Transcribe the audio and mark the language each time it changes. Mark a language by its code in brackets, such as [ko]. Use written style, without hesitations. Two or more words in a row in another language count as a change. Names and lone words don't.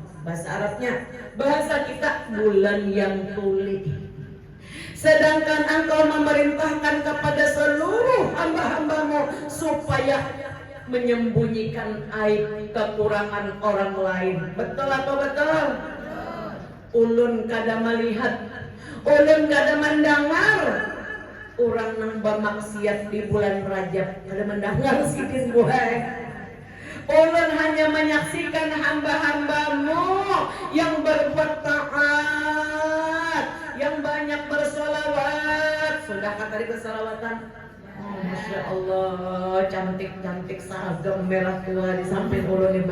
[id] Bahasa Arabnya, bahasa kita bulan yang tuli. Sedangkan engkau memerintahkan kepada seluruh hamba-hambamu supaya menyembunyikan aib kekurangan orang lain. Betul atau betul? [bjn] Ulun kada melihat, ulun kada mendengar orang nang bermaksiat di bulan Rajab. Kada mendengar sikit buai. Ulun hanya menyaksikan hamba-hambamu yang berbuat taat, yang banyak bersolawat. Sudahkah tadi bersolawatan? Oh, [ar] ما شاء الله, [bjn] cantik-cantik seragam merah tua di samping ulun ini.